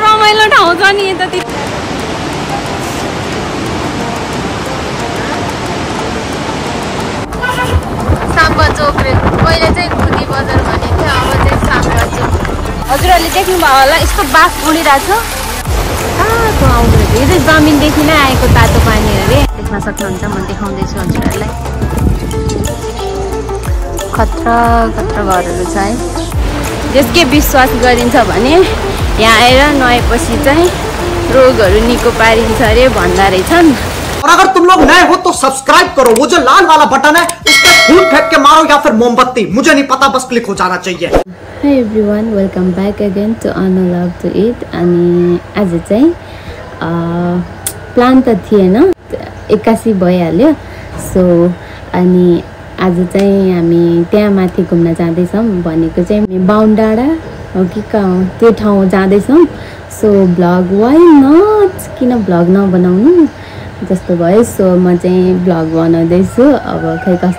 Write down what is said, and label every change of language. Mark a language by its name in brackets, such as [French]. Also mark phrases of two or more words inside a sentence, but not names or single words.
[Nepali] रमाइलो ठाउँ छ नि यता साम्बा चोक रे पहिले चाहिँ खुदी बजार भनेको थियो अब चाहिँ साम्बा चोक हजुरहरूले देख्नुभयो होला यस्तो बाफ उडिरहेको छ कहाँको आउँदो रहेछ यो चाहिँ जमिनदेखि नै आएको तातो पानी अरे देख्न सक्नुहुन्छ म देखाउँदैछु हजुरहरूलाई खतरा खतरा घरहरू छ है जसकै विश्वास गरिन्छ भने यहाँ आएर नुहाएपछि चाहिँ रोगहरू निको पारिन्छ अरे भन्दा रहेछन् [Hindi] और अगर तुम लोग नए हो तो सब्सक्राइब करो वो जो लाल वाला बटन है उस पर फूल फेंक के मारो या फिर मोमबत्ती मुझे नहीं पता बस क्लिक हो जाना चाहिए [English] Hi everyone, welcome back again to Anna Love to Eat [Nepali] अनि आज चाहिँ प्लान त थिएन 81 भइहाल्यो सो अनि आज चाहिँ हामी त्यहाँ माथि घुम्न जाँदैछौँ भनेको चाहिँ बाहुन डाँडा हो कि कहाँ त्यो ठाउँ जाँदैछौँ सो [English] vlog why not [Nepali] किन भ्लग नबनाउनु जस्तो भयो सो म चाहिँ भ्लग बनाउँदैछु अब खै कस्तो